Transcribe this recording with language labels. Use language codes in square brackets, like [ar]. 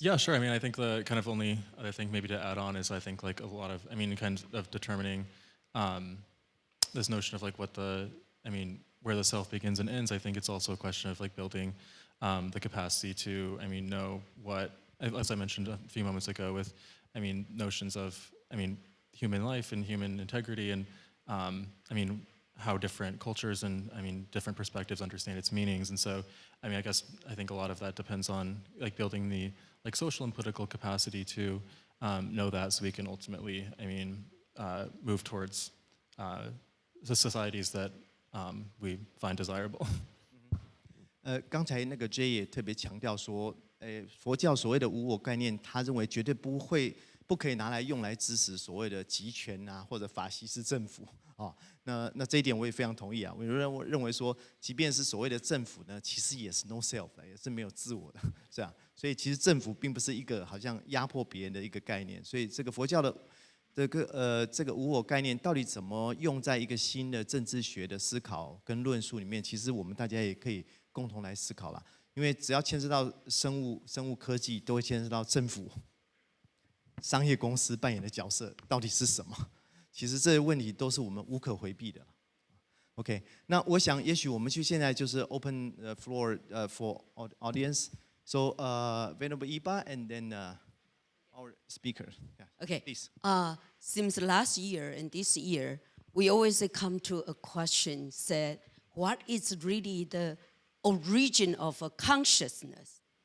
[en] Yeah, sure. I mean, I think the kind of only other thing maybe to add on is I think like a lot of, kind of determining this notion of like where the self begins and ends. I think it's also a question of like building the capacity to, know what, as I mentioned a few moments ago with, notions of, human life and human integrity and, how different cultures and different perspectives understand its meanings. And so I think a lot of that depends on like building the like social and political capacity to know that, so we can ultimately move towards the societies that we find desirable. [zh] 刚才那个 Jay 也特别强调说，佛教所谓的无我概念，他认为绝对不会不可以拿来用来支持所谓的集权啊或者法西斯政府啊。那这一点我也非常同意啊。我认为说，即便是所谓的政府呢，其实也是 [en] no self [zh] 的，也是没有自我的，这样。所以其实政府并不是一个好像压迫别人的一个概念。所以这个佛教的这个无我概念到底怎么用在一个新的政治学的思考跟论述里面？其实我们大家也可以共同来思考啦。因为只要牵涉到生物科技，都会牵涉到政府、商业公司扮演的角色到底是什么？其实这些问题都是我们无可回避的。 OK， 那我想也许我们现在就是 [en] open the floor for audience. So Venerable Iba and then our speaker. Yeah, Okay. please. Since last year and this year, we always come to a question: said, what is really the origin of a consciousness?